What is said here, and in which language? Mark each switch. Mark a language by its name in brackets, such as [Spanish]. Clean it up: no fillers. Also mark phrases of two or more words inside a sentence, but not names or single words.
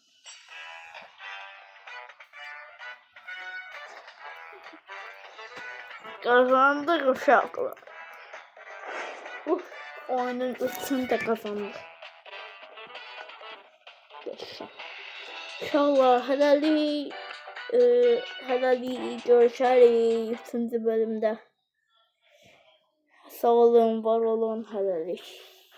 [Turkish] Kazandık uşaqlar. Oyunun üçünü de kazandık. Geçsin. [Azerbaijani] İnşallah hələlik görüşərik 3-cü bölümdə. Sağ olun, var olun, hələlik.